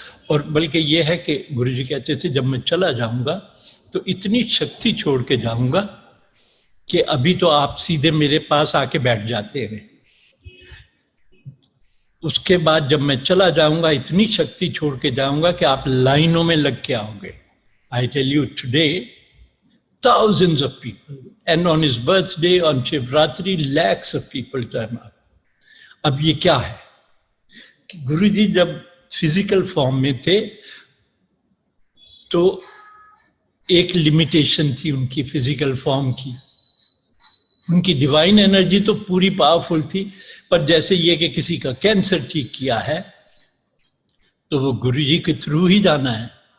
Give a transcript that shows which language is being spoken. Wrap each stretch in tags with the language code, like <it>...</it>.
<hi>और बल्कि ये है कि गुरुजी कहते थे जब मैं चला जाऊंगा तो इतनी शक्ति छोड़ के जाऊंगा कि अभी तो आप सीधे मेरे पास आके बैठ जाते हैं, उसके बाद जब मैं चला जाऊंगा इतनी शक्ति छोड़ के जाऊंगा कि आप लाइनों में लग के आओगे।</hi> <en>I tell you today thousands of people, and on his birthday on Shivratri lakhs of people turn up.</en> <hi>अब ये क्या है कि गुरुजी जब फिजिकल फॉर्म में थे तो एक लिमिटेशन थी उनकी फिजिकल फॉर्म की, उनकी डिवाइन एनर्जी तो पूरी पावरफुल थी, पर जैसे ये कि किसी का कैंसर ठीक किया है तो वो गुरुजी के थ्रू ही जाना है।</hi>